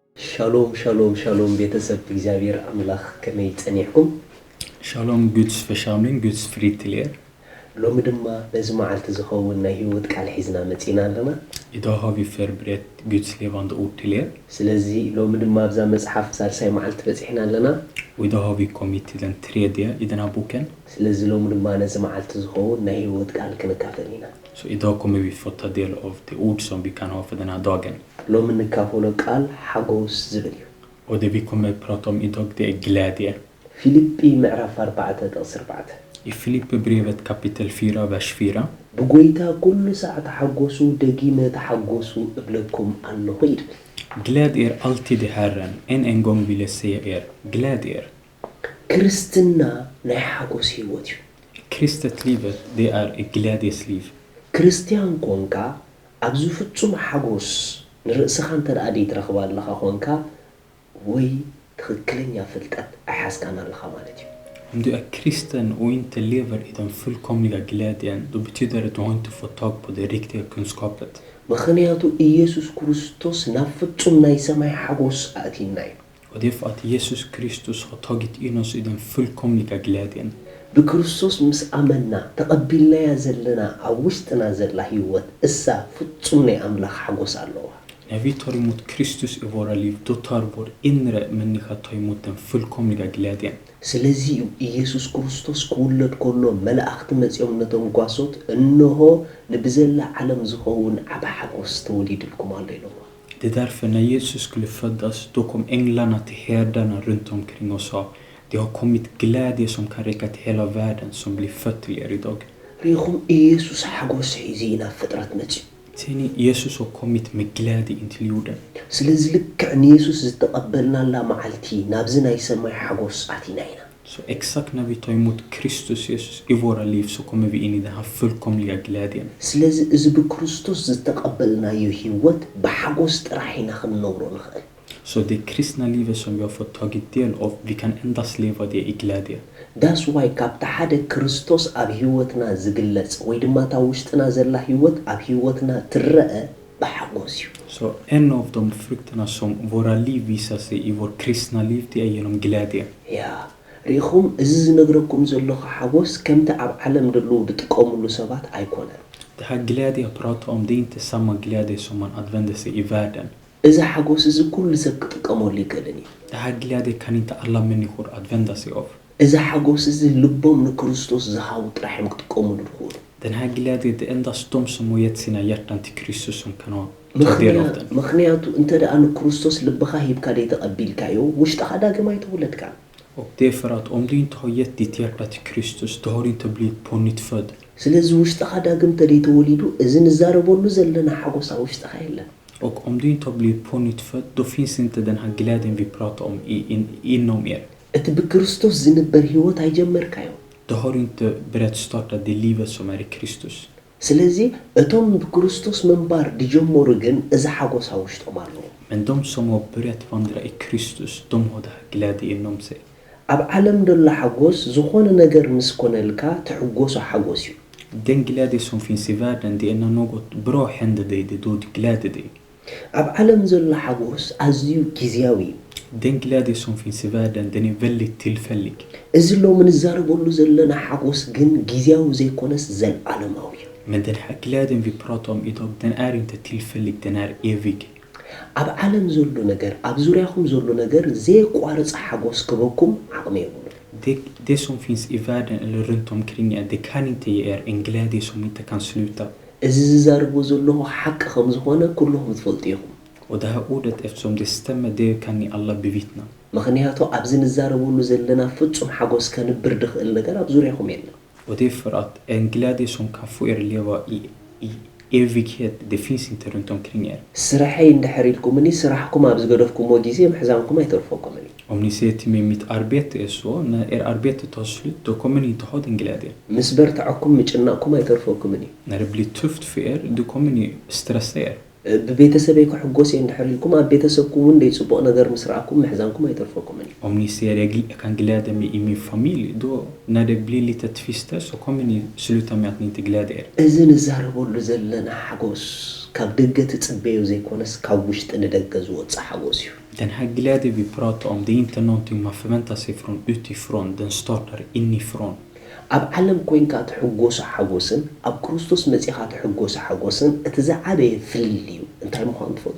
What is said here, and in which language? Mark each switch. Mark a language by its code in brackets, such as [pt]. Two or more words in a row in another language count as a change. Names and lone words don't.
[he] Shalom, shalom, shalom. [ti] Beter እግዚአብሔር አምላክ ከመይጸኒሕኩም [sv] Shalom Guds församling, Guds frid till er. [ti] ሎሚ ድማ በዚ መዓልቲ ዝኸውን ናይ ህይወት ቃል ሒዝና መጺና ኣለና [sv] Idag har vi förberett Guds levande ord till er. [ti] ስለዚ ሎሚ ድማ ኣብዛ መጽሓፍ ሳልሳይ መዓልቲ በጺሕና ኣለና [sv] Och idag har vi kommit till den tredje i den här boken. [ti] ስለዚ ሎሚ ድማ ነዚ መዓልቲ ዝኸውን ናይ ህይወት ቃል ክንካፈል ኢና [sv] Så idag kommer vi få ta del av det ord som vi kan ha för den här dagen. [ti] ሎሚ ንካፈሎ ቃል ሓጎስ ዝብል እዩ [sv] Och det vi kommer att prata om idag det är glädje. [ti] ፊልጵ ምዕራፍ 4 ጥቕስ 4 [sv] I Filipperbrevet kapitel 4, vers 4. [ti] ብጎይታ ኩሉ ሰዓት ተሓጎሱ ደጊመ ተሓጎሱ እብለኩም ኣለኹ ይብል [sv] Gläd er alltid i Herren. En gång vill jag säga er, gläd er. [ti] ክርስትና ናይ ሓጎስ ህይወት እዩ [sv] Kristet livet, det är ett glädjesliv. [ti] ክርስቲያን ኮንካ ኣብዚ ፍጹም ሓጎስ ንርእስኻ እንተደኣ ትረኽባ ኣለኻ ኮንካ ወይ ትክክለኛ ፍልጠት ኣሓስካን ኣለኻ ማለት እዩ [sv] Om du är kristen och inte lever i den fullkomliga glädjen, då betyder det att du har inte fått tag på det riktiga kunskapet. [ti] ምክንያቱ ኢየሱስ ክርስቶስ ናብ ፍጹም ናይ ሰማይ ሓጎስ ኣእቲና እዩ [sv] Och det är för att Jesus Kristus har tagit in oss i den fullkomliga glädjen. [ti] ብክርስቶስ ምስ ኣመና ተቐቢልናያ ዘለና ኣብ ውሽጥና ዘላ ህይወት እሳ ፍጹም ናይ ኣምላኽ ሓጎስ ኣለዋ [sv] När vi tar emot Kristus i våra liv, då tar vår inre människa ta emot den fullkomliga glädjen. [ti] ስለዚ ኢየሱስ ክርስቶስ ክውለድ ከሎ መላእኽቲ መጺኦም ነቶም ጓሶት እንሆ ንብዘላ ዓለም ዝኸውን ዓባ ሓጎስ ተወሊድልኩም ኣሎ ኢሎም [sv] Det är därför när Jesus skulle födas, då kom änglarna till herdarna runt omkring och sa: det har kommit glädje som kan räcka till hela världen som blir född till er idag. [ti] ሪኹም ኢየሱስ ሓጎስ ሒዙ ናብ ፍጥረት መጺ [sv] Ser ni, Jesus har kommit med glädje in till jorden. [ti] ስለዚ ልክዕ ንኢየሱስ ዝተቐበልናላ መዓልቲ ናብዚ ናይ ሰማይ ሓጎስ ኣቲና ኢና [sv] Så exakt när vi tar emot Kristus Jesus i våra liv så kommer vi in i den här fullkomliga glädjen. [ti] ስለዚ እዚ ብክርስቶስ ዝተቐበልናዮ ህይወት ብሓጎስ ጥራሕ ኢና ክንነብሮ ንኽእል [sv] Så det kristna livet som vi har fått tagit del av, vi kan endast leva det i glädje. [en] that's why [ti] ካብቲ ሓደ ክርስቶስ ኣብ ህይወትና ዝግለጽ ወይ ድማ እታ ውሽጥና ዘላ ህይወት ኣብ ህይወትና ትረአ ብሓጎስ እዩ [sv] Så en av de frukterna som våra liv visar sig i vårt kristna liv, det är genom glädje. [ti] ያ ሪኹም እዚ ዝነግረኩም ዘለኹ ሓጎስ ከምቲ ኣብ ዓለም ደሉ ዝጥቀሙሉ ሰባት ኣይኮነን [sv] Det här glädje jag pratar om, det är inte samma glädje som man använder sig i världen. [ti] እዚ ሓጎስ እዚ ኩሉ ሰብ ክጥቀመሉ ይክእልን እዩ [sv] Det här glädje kan inte alla människor använda sig av. [ti] እዚ ሓጎስ እዚ ልቦም ንክርስቶስ ዝሃቡ ጥራሕ እዮም ክጥቀሙሉ ይኽእሉ [sv] Den här glädjen, det är endast de som har gett sina hjärtan till Kristus som kan ha ta del av den. [ti] ምክንያቱ እንተ ደኣ ንክርስቶስ ልብኻ ሂብካ ደይተቐቢልካዮ ውሽጥኻ ዳግም ኣይተወለድካ [sv] Och det är för att om du inte har gett ditt hjärta till Kristus, då har du inte blivit på nytt född. [ti] ስለዚ ውሽጥኻ ዳግም ተደይተወሊዱ እዚ ንዛረበሉ ዘለና ሓጎስ ኣብ ውሽጥኻ የለን [sv] Och om du inte har blivit på nytt född, då finns inte den här glädjen vi pratar om inom er. [ti] እቲ ብክርስቶስ ዝንበር ህይወት ኣይጀመርካዮ [sv] Då har du inte börjat starta det livet som är i Kristus. [ti] ስለዚ እቶም ብክርስቶስ ምንባር ድጀመሩ ግን እዚ ሓጎስ ኣብ ውሽጦም ኣለዎ [sv] Men de som har börjat vandra i Kristus, de har det här glädje inom sig. [ti] ኣብ ዓለም ደሎ ሓጎስ ዝኾነ ነገር ምስ ኮነልካ ትሕጎሶ ሓጎስ እዩ [sv] Den glädje som finns i världen, det är när något bra händer dig, det är då du gläder dig. [ti] ኣብ ዓለም ዘሎ ሓጎስ ኣዝዩ ጊዜያዊ እዩ [sv] Den glädje som finns i världen, den är väldigt tillfällig. [ti] እዚ ሎሚ ንዛረበሉ ዘለና ሓጎስ ግን ጊዜያዊ ዘይኮነስ ዘለዓለማዊ እዩ [sv] Men den här glädjen vi pratar om idag, den är inte tillfällig, den är evig. [ti] ኣብ ዓለም ዘሎ ነገር ኣብ ዙርያኹም ዘሎ ነገር ዘይቋርጽ ሓጎስ ክበኩም ዓቕሚ የብሉ [sv] Det som finns i världen eller runt omkring er, det kan inte ge er en glädje som inte kan sluta. [ti] እዚ ዝዛረቦ ዘለኹ ሓቂ ከም ዝኾነ ኩልኹም ትፈልጡ ኢኹም [sv] Och det här ordet, eftersom det stämmer, det kan ni alla bevittna. [ti] ምክንያቱ ኣብዚ ንዛረበሉ ዘለና ፍጹም ሓጎስ ከንብር ድኽእል ነገር ኣብ ዙርያኹም የለን [sv] Och det är för att en glädje som kan få er leva i evighet, det finns inte runt omkring er. [ti] ስራሐይ እንድሕር ኢልኩምኒ ስራሕኩም ኣብ ዝገደፍኩምዎ ጊዜ ምሕዛንኩም ኣይተርፈኩምን [sv] Om ni säger till mig, mitt arbete är så, när er arbete tar slut, då kommer ni inte ha den glädjen. [ti] ምስ በርትዐኩም ምጭናቕኩም ኣይተርፈኩምን [sv] När det blir tufft för er, då kommer ni stressa er. [ti] ብቤተሰበይ ክሕጎስ እየ እንድሕር ኢልኩም ኣብ ቤተሰብኩም እውን ደይፅቡቕ ነገር ምስ ረኣኩም ምሕዛንኩም ኣይተርፈኩምን [sv] Om ni säger jag kan glädja mig i min familj, då när det blir lite tvister så kommer ni sluta med att ni inte glädjer er. [ti] እዚ ንዛረበሉ ዘለና ሓጎስ ካብ ደገ ትጽበዩ ዘይኮነስ ካብ ውሽጢ ንደገ ዝወጽእ ሓጎስ እዩ [sv] Den här glädjen vi pratar om, det är inte någonting man förväntar sig från utifrån. Den startar inifrån. [ti] ኣብ ዓለም ኮይንካ ትሕጎሱ ሓጎስን ኣብ ክርስቶስ መጺኻ ትሕጎሱ ሓጎስን እቲ ዝዓበየ ፍልል እዩ እንታይ ምዃኑ ትፈልጡ?